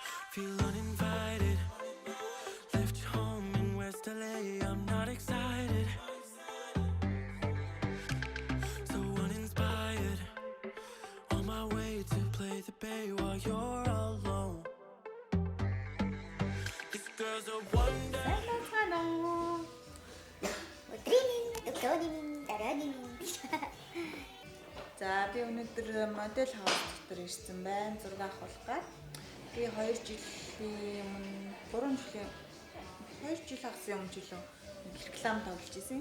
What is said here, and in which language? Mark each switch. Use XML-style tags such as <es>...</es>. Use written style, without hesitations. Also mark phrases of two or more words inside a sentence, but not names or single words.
<en>Feel uninvited. Left home in West LA. I'm not excited. So uninspired. On my way to play the bay while you're alone. This girl's a wonder.</en> <mn>За би өнөөдөр модель хаус дотор ирсэн байна. Зураг авах. Би 2 жилийн өмнө 2 жил хагас юм жилөө реклам тоглож ирсэн.</mn>